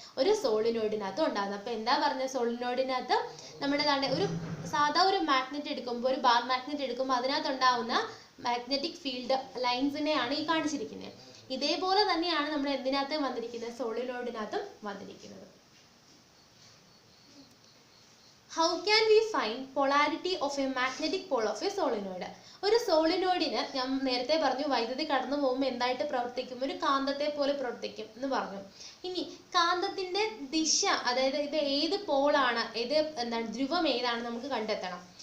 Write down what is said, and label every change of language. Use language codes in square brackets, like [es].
[ml] ഒരു സോളിനോയിഡിനകത്തും ഉണ്ടാകുന്നത്. അപ്പോൾ എന്താ പറഞ്ഞത്? സോളിനോയിഡിനകത്ത് നമ്മുടെ ഒരു സാധാ ഒരു മാഗ്നറ്റ് എടുക്കുമ്പോൾ, ഒരു ബാർ മാഗ്നറ്റ് എടുക്കുമ്പോൾ അതിനകത്ത് ഉണ്ടാവുന്ന മാഗ്നറ്റിക് ഫീൽഡ് ലൈൻസിനെയാണ് ഈ കാണിച്ചിരിക്കുന്നത്. ഇതേപോലെ തന്നെയാണ് നമ്മൾ എന്തിനകത്തും വന്നിരിക്കുന്നത്? സോളിനോയിഡിനകത്തും വന്നിരിക്കുന്നത്. [en] How can we find polarity of a magnetic pole of a solenoid? [ml] ഒരു സോളിനോയിഡിന് ഞാൻ നേരത്തെ പറഞ്ഞു വൈദ്യുതി കടന്നു പോകുമ്പോൾ എന്തായിട്ട് പ്രവർത്തിക്കും? ഒരു കാന്തത്തെ പോലെ പ്രവർത്തിക്കും എന്ന് പറഞ്ഞു. ഇനി കാന്തത്തിന്റെ ദിശ, അതായത് ഇത് ഏത് പോളാണ്, ഏത് എന്താണ് ധ്രുവം ഏതാണ് നമുക്ക് കണ്ടെത്തണം.